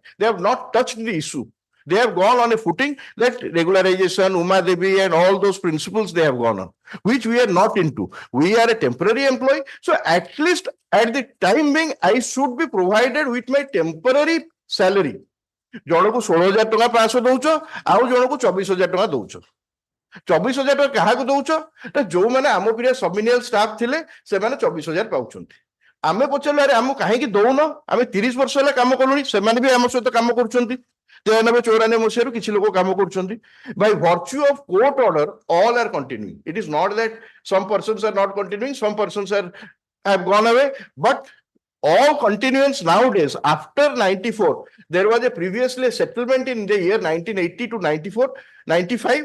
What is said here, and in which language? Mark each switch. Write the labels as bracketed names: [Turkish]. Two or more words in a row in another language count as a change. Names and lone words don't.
[English] They have not touched the issue. They have gone on a footing that regularization, Uma Devi and all those principles they have gone on, which we are not into. We are a temporary employee. So at least at the time being, I should be provided with my temporary salary. [Odia] ଜଣକୁ 16,000 ଟଙ୍କା 500 ଦଉଛ ଆଉ ଜଣକୁ 24,000 ଟଙ୍କା ଦଉଛ 24,000 ଟଙ୍କା କାହାକୁ ଦଉଛ ନା ଯୋଉମାନେ ଆମ [English] period submenial staff [Odia] ଥିଲେ ସେମାନେ 24,000 ପାଉଛନ୍ତି ଆମେ ପଚାରିଲେ ଆରେ ଆମକୁ କାହିଁକି ଦଉନ ଆମେ 30 ବର୍ଷ ହେଲା କାମ କଲୁଣି ସେମାନେ ବି ଆମ ସହିତ କାମ କରୁଛନ୍ତି 93-94 ମସିହାରୁ କିଛି ଲୋକ କାମ କରୁଛନ୍ତି [English] by virtue of court order all are continuing. It is not that some persons are not continuing, some persons have gone away, but all continuance nowadays. After 94, there was a previously settlement in the year 1980 to 94, 95.